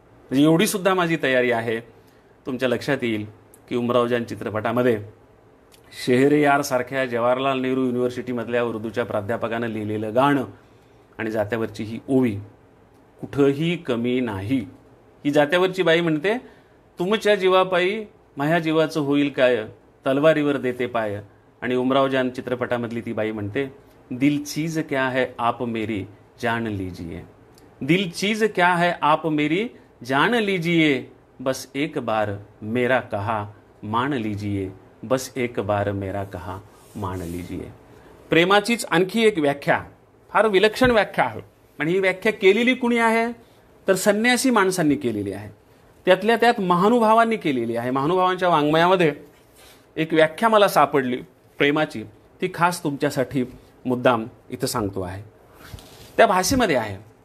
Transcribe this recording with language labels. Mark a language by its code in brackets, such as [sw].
[mr] म्हणजे एवढी सुद्धा माझी तयारी आहे. तुमच्या लक्षात येईल की उमरावजान चित्रपटामध्ये शेहरयार सारख्या जवाहरलाल नेहरू युनिव्हर्सिटीमधल्या उर्दूच्या प्राध्यापकानं लिहिलेलं गाणं आणि जात्यावरची ही ओवी कुठंही कमी नाही. ही जात्यावरची बाई म्हणते, तुमच्या जीवापायी माझ्या जीवाचं होईल काय, तलवारीवर देते पाय. आणि उमरावजान चित्रपटामधली ती बाई म्हणते, [hi] दिल चीज क्या है आप मेरी जान लीजिए. दिल चीज क्या है आप मेरी जान लीजिए. बस एक बार मेरा कहा मान लीजिए. बस एक बार मेरा कहा मान लीजिए. [mr] प्रेमाचीच आणखी एक व्याख्या, फार विलक्षण व्याख्या आहे. आणि ही व्याख्या केलेली कुणी आहे तर संन्यासी माणसांनी केलेली आहे. त्यातल्या त्यात महानुभावांनी केलेली आहे. महानुभावांच्या वाङ्मयामध्ये एक व्याख्या मला सापडली प्रेमाची, ती खास तुमच्यासाठी मुद्दाम इथं सांगतो आहे. त्या भाषेमध्ये आहे.